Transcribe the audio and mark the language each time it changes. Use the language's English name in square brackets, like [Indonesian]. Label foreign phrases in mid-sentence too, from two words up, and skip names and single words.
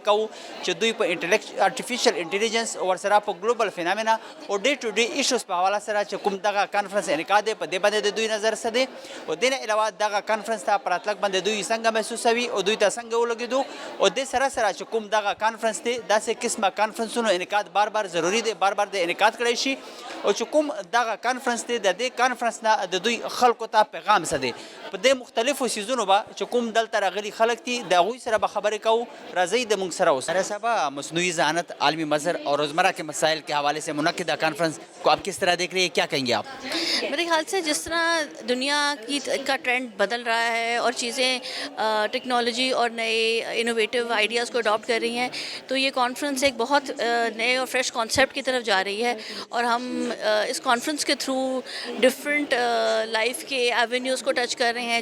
[Pashto] کوو چې دوی په [English] artificial intelligence [Pashto] او سره په [English] global phenomena [Pashto] او [English] day to day issues [Pashto] په حواله سره چې کوم دغه کانفرنس انعقاد دی په دې باندې د دوی نظر څه دی او دې نه علاوه دغه کانفرنس ته په راتلک باندې دوی څنګه محسوسوي او دوی ته څنګه ولګېدو او د سره سره چې کوم دغه کانفرنس دی داسې قسمه کانفرنسونو انعقاد بار بار ضروری دی بار بار د انعقاد کړی شي او چې کوم دغه کانفرنس دی د دې کانفرنس نه د دوی خلکو ته پیغام څه دی په دې مختلفو سیزونو به چې کوم دلته راغلي خلک دي د هغوی سره به خبرې کوو. راځئ د موږ سره اوسئ. [Urdu] صاحب مصنوعی ذہانت عالمی مظہر اور روزمرہ کے مسائل کے حوالے سے منعقدہ کانفرنس کو آپ کس طرح دیکھ رہی ہے, کیا کہیں گے آپ؟ میرے خیال سے جس طرح دنیا کا ٹرینڈ بدل رہا ہے اور چیزیں ٹیکنالوجی اور نئے [English] innovative ideas [Urdu] کو اڈاپٹ کر رہی ہیں تو یہ کانفرنس ایک بہت نئے اور [English] fresh concept [Urdu] کی طرف جا رہی ہے اور ہم اس کانفرنس کے تھرو [English] different life [Urdu] کے ایونیوز کو ٹچ کر رہے ہیں.